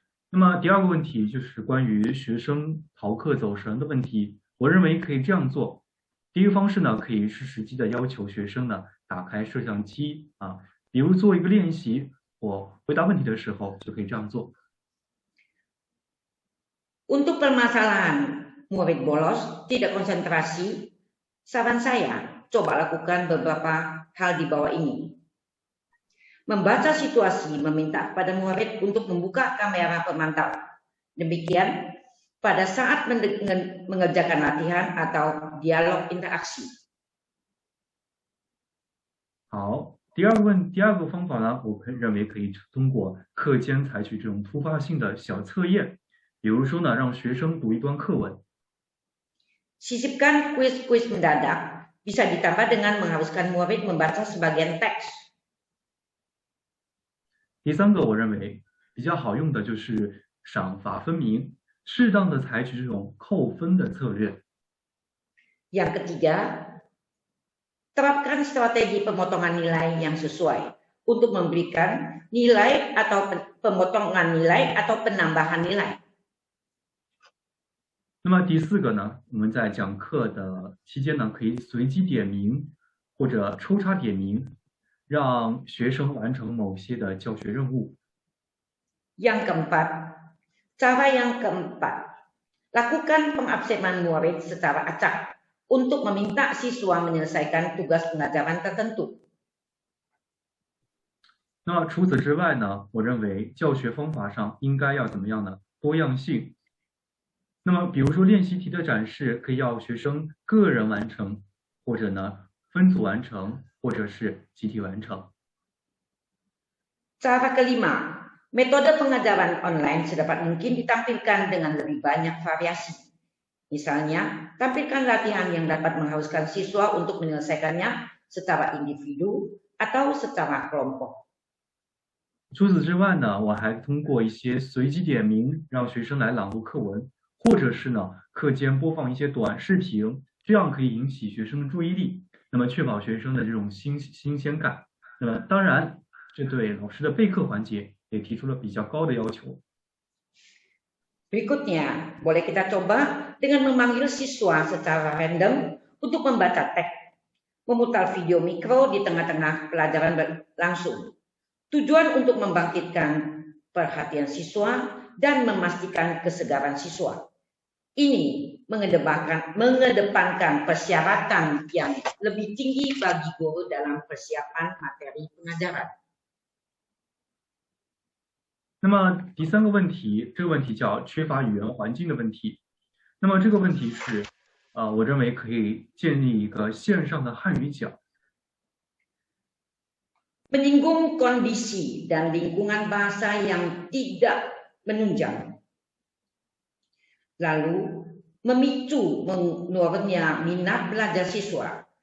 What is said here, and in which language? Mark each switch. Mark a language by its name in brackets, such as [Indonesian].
[Chinese] 那么第二个问题就是关于学生逃课走神的问题，我认为可以这样做。第一个方式呢，可以是实际的要求学生呢打开摄像机啊，比如做一个练习，我回答问题的时候就可以这样做。 [Indonesian] Untuk permasalahan murid bolos tidak konsentrasi, saran saya coba lakukan beberapa hal di bawah ini. Membaca situasi meminta kepada murid untuk membuka kamera pemantau. Demikian pada saat mengerjakan latihan atau dialog interaksi. [Chinese] 好，第二个方法呢，我认为可以通过课间采取这种突发性的小测验，比如说呢，让学生读一段课文。 [Indonesian] Sisipkan kuis-kuis mendadak bisa ditambah dengan mengharuskan murid membaca sebagian teks. [Chinese] 第三个，我认为比较好用的就是赏罚分明，适当的采取这种扣分的策略。 [Indonesian] Yang ketiga, terapkan strategi pemotongan nilai yang sesuai untuk memberikan nilai atau pemotongan nilai atau penambahan nilai. [Chinese] 那么第四个呢，我们在讲课的期间呢，可以随机点名或者抽插点名，让学生完成某些的教学任务。 [Indonesian] Yang keempat, cara yang keempat, lakukan pengabsenan murid secara acak untuk meminta siswa menyelesaikan tugas pengajaran tertentu. [Chinese] 那除此之外呢，我认为教学方法上应该要怎么样呢？多样性。那么比如说练习题的展示可以要学生个人完成，或者呢分组完成，或者是集体完成。 [Indonesian] Cara kelima, metode pengajaran online sedapat mungkin ditampilkan dengan lebih banyak variasi. Misalnya, tampilkan latihan yang dapat mengharuskan siswa untuk menyelesaikannya secara individu atau secara kelompok. [Chinese] 除此之外呢，我还通过一些随机点名，让学生来朗读课文。或者是呢，课间播放一些短视频，这样可以引起学生的注意力，那么确保学生的这种新鲜感。那么当然，这对老师的备课环节也提出了比较高的要求。 [Indonesian] Berikutnya, boleh kita coba dengan memanggil siswa secara random untuk membaca teks, memutar video mikro di tengah-tengah pelajaran langsung. Tujuan untuk membangkitkan perhatian siswa dan memastikan kesegaran siswa. Ini mengedepankan persyaratan yang lebih tinggi bagi guru dalam persiapan materi pengajaran. [Chinese] 那么第三个问题，这个问题叫缺乏语言环境的问题。那么这个问题是，我认为可以建立一个线上的汉语角。 [Indonesian] Menyinggung kondisi dan lingkungan bahasa yang tidak menunjang. Lalu memicu menurunnya minat belajar siswa.